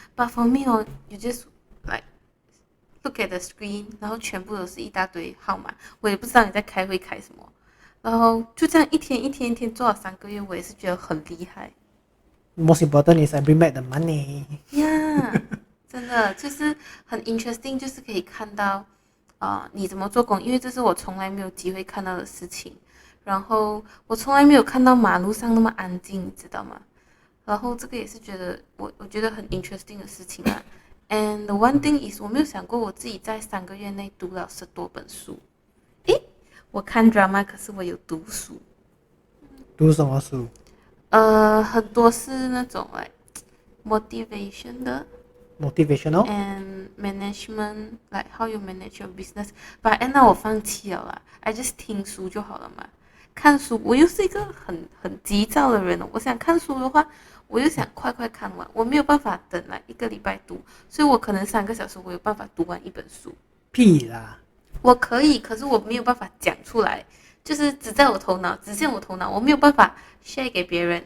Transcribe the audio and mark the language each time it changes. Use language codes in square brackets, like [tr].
[en] But for me, you just like look at the screen， [zh] 然后全部都是一大堆号码，我也不知道你在开会开什么，然后就这样一天做了3个月，我也是觉得很厉害。 [en] Most important is I bring back the money. [zh] Yeah， 真的就是很 interesting， 就是可以看到你怎么做工，因为这是我从来没有机会看到的事情。然后我从来没有看到马路上那么安静，你知道吗？然后这个也是觉得我觉得很 interesting 的事情啊。 [en] And the one thing is， [zh] 我没有想过我自己在3个月内读了10多本书。诶，我看 drama， 可是我有读书。读什么书？很多是那种like motivation 的 [en] motivational and management, like how you manage your business. But end up [zh] 我放弃了啦 [en] I just [zh] 听书就好了嘛。看书我又是一个很急躁的人，我想看书的话，我又想快看完，我没有办法等来1个礼拜读，所以我可能3个小时我有办法读完一本书。屁啦！我可以，可是我没有办法讲出来，就是只在我头脑，只限我头脑，我没有办法 share 给别人。